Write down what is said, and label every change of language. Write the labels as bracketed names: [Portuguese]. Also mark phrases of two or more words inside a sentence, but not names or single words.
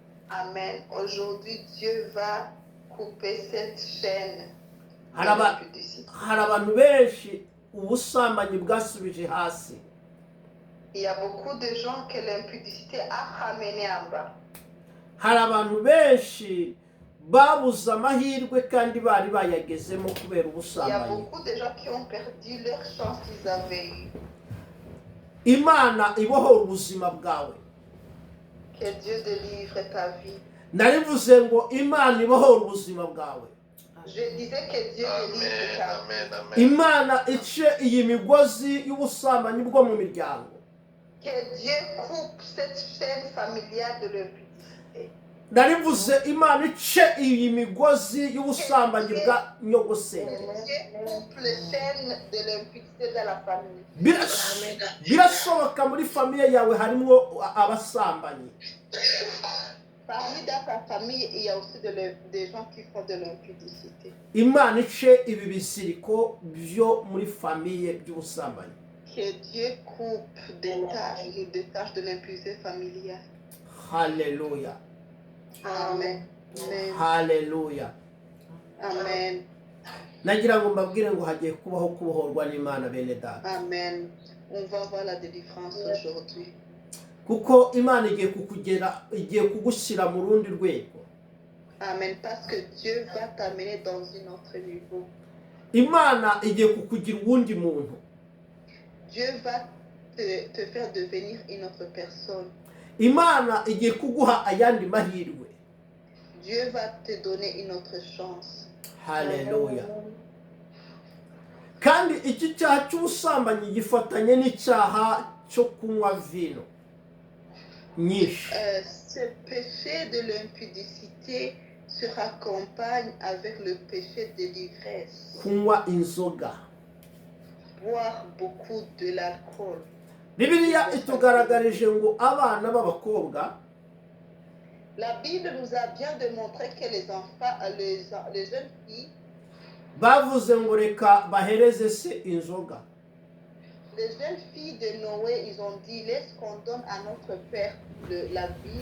[French] Amen. Aujourd'hui, Dieu va couper cette chaîne de [Kinyarwanda] Hari aba- [French] l'impudicité. [Kinyarwanda] hari abantu benshi ubusambanyi bwasubije hasi. [French] Il y a beaucoup de gens que l'impudicité a ramené en bas. [Kinyarwanda] Hari abantu benshi babuze amahirwe kandi bari bayagezemo kubera [French] Il y a [Kinyarwanda] ubusambanyi. [French] beaucoup de gens qui ont perdu leur chance qu'ils avaient eue. [Kinyarwanda] Imana ibohora ubuzima bwawe. [French] Que Dieu délivre ta vie. [Kinyarwanda] Narivuze ngo Imana ibohora ubuzima bwawe. [French] Je disais que Dieu délivre ta vie. [Kinyarwanda] Imana ice iyi migozi y'ubusambanyi bwo mu miryango. [French] Que Dieu coupe cette chaîne familiale de l'impudicité. [Kinyarwanda] Narivuze Imana ice iyi migozi y'ubusambanyi bwa nyogosenge. [French] Que Dieu coupe les chaînes de l'impudicité dans la famille. [Kinyarwanda] Birasohoka muri famiye yawe harimo abasambanyi. [French] Parmi dans ta famille, il y a aussi des gens qui font de l'impudicité. [Kinyarwanda] Imana ice ibi bisiriko byo muri famiye by'ubusambanyi. [French] Que Dieu coupe des tâches de l'impudicité familiale. [Kinyarwanda] Haleluya. Amen. Amen. Haleluya. Amen. Nagira ngo mbabwire ngo hagiye kubaho kubohorwa n'Imana bene data. Amen. [French] On va voir la délivrance aujourd'hui. [Kinyarwanda] Kuko Imana igiye kugushyira mu rundi rwego. Amen. [French] Parce que Dieu va t'amener dans un autre niveau. [Kinyarwanda] Imana igiye kukugira uwundi muntu. [French] Dieu va te faire devenir une autre personne. [Kinyarwanda] Imana igiye kuguha ayandi mahirwe. [French] Dieu va te donner une autre chance. [Kinyarwanda] Haleluya. Kandi iki cyaha cy'ubusambanyi gifatanye n'icyaha cyo kunywa vino nyinshi. [French] Ce péché de l'impudicité se raccompagne avec le péché de l'ivresse. [Kinyarwanda] Kunywa inzoga. [French] Boire beaucoup de l'alcool. [Kinyarwanda] Bibiliya itugaragarije ngo abana b'abakobwa [French] La Bible nous a bien démontré que les enfants, les jeunes filles, [Kinyarwanda] bavuze ngo reka bahereze se inzoga. [French] les jeunes filles de Noé, ils ont dit, laisse qu'on donne à notre père la vie.